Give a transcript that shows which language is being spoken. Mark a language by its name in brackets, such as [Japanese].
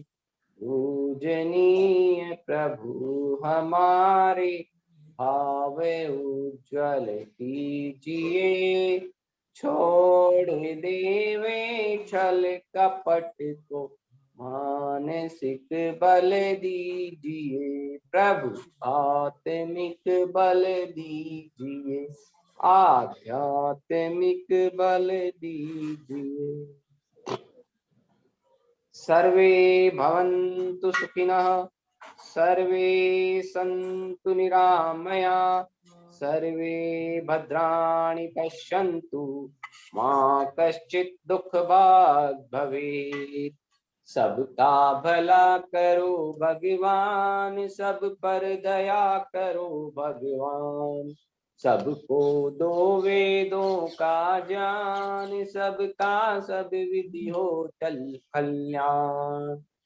[Hindi] पूजनीय प्रभु हमारे भाव उज्ज्वल कीजिए, छोड़ देवे छल कपट को मानसिक बल दीजिए। प्रभु आत्मिक बल दीजिए, आध्यात्मिक बल दीजिए। [Sanskrit] सर्वे भवन्तु सुखिनः, सर्वे सन्तु निरामया, सर्वे भद्राणि पश्यन्तु मा कश्चित् दुःख भाग् भवेत्। [Hindi] सबका भला करो भगवान, सब पर दया करो भगवान। सबको दो वेदों का ज्ञान, सबका सब विधि हो चल कल्याण।